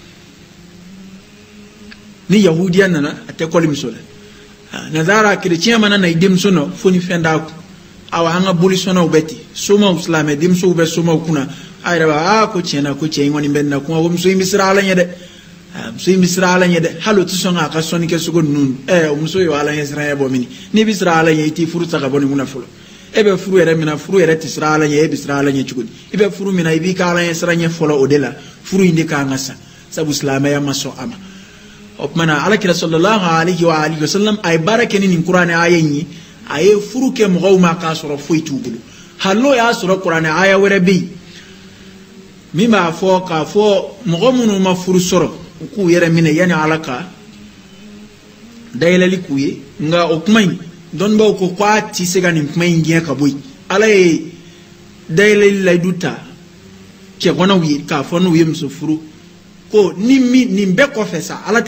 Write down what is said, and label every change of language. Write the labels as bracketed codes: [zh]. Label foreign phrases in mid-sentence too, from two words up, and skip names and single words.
[bm] ni yahudiya nana a tɛ kɔli muso la nazara kerecɛn mana na i denmuso nɔ fo ni fɛn d'a kun awa an ka boli sɔnnaw bɛ ten somaw silamɛ denmusow bɛ somaw kunna a yɛrɛ b'a ko tiɲɛna ko cɛ in kɔni bɛ nin na kuma ko muso in bɛ siran ala ɲɛ dɛ muso in bɛ siran ala ɲɛ dɛ hali o tɛ sɔn k'a ka sɔnni kɛ sogo ninnu o muso ye ala ɲɛ siranya bɔ mini n'i bɛ siran ala ɲɛ i t'i furu ta ka bɔ nin kunna fɔlɔ e bɛ furu yɛrɛ min na furu yɛrɛ tɛ siran ala ɲɛ e bɛ siran ala ɲɛ cogo di i bɛ furu min na i b'i ka ala ɲɛ siranya fɔlɔ o de la furu in de kan ka sa sabu silamɛya ma sɔn a ma o tuma na alakira [ar] صلى الله عليه وعلى آله وسلم [bm] a ye baara kɛ ni nin kuranɛ aya in ye a ye furu kɛ mɔgɔw ma k'a sɔrɔ foyi t'u bolo hali n'o y'a sɔrɔ kuranɛ aya wɛrɛ bɛ yen min b'a fɔ k'a fɔ mɔgɔ minnu ma furu sɔrɔ u k'u yɛrɛ minɛ yanni ala ka dayɛlɛli k'u ye nka o kuma in dɔnnibaw ko k'a ti se ka nin kuma in gɛn ka bɔ yen ala ye dayɛlɛli layidu ta cɛganaw ye k'a fɔ n'u ye muso furu ko nin bɛɛ kɔfɛ sa ala